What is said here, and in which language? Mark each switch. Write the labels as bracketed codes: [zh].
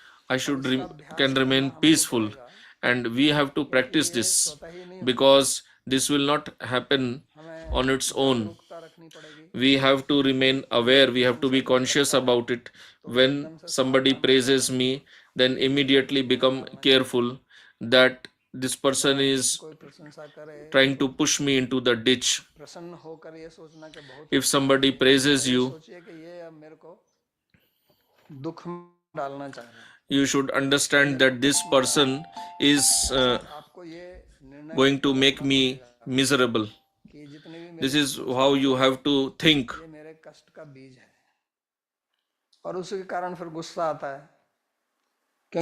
[en] I can remain peaceful, and we have to practice this, because this will not happen on its own. [hi] रखनी पड़ेगी. [en] We have to remain aware, we have to be conscious about it. When somebody praises me, then immediately become careful that this person is [hi] कोई प्रशंसा करे, [en] trying to push me into the ditch. [hi] प्रसन्न होकर ये सोचना कि बहुत [en] If somebody praises you, [hi] सोचिए कि ये अब मेरे को दुख में डालना चाह रहा है. [en] you should understand that this person is [hi] आपको ये निर्णय [en] going to make me miserable. [hi] कि जितने भी [en] This is how you have to think. [hi] ये मेरे कष्ट का बीज है. और उसके कारण फिर गुस्सा आता है.